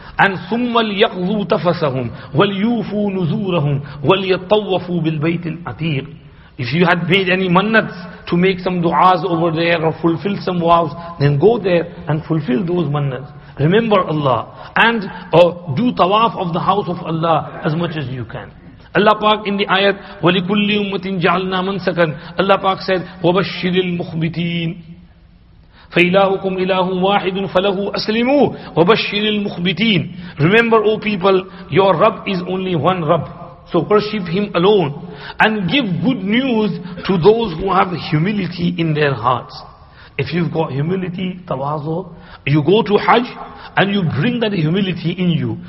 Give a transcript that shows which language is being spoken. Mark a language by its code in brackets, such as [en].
[ar] And ثُمَّ لِيَقْضُوا تَفَثَهُمْ وَلْيُوفُوا نُذُورَهُمْ وَلْيَطَّوَّفُوا بِالْبَيْتِ الْعَتِيقِ. [en] If you had made any mannats to make some du'as over there or fulfill some vows, then go there and fulfill those mannats. Remember Allah and do tawaf of the house of Allah as much as you can. Allah Pak in the ayat, [ar] وَلِكُلِّ أُمَّةٍ جَعَلْنَا مَنْسَكًا, Allah Pak said, وَبَشِّرِ الْمُخْبِتِينَ فَإِلَهُكُمْ إِلَهٌ وَاحِدٌ فَلَهُ أَسْلِمُوا وَبَشِّرِ الْمُخْبِتِينَ. [en] Remember, O people, your Rabb is only one Rabb. So worship Him alone and give good news to those who have humility in their hearts. If you've got humility, tawazu, you go to Hajj and you bring that humility in you.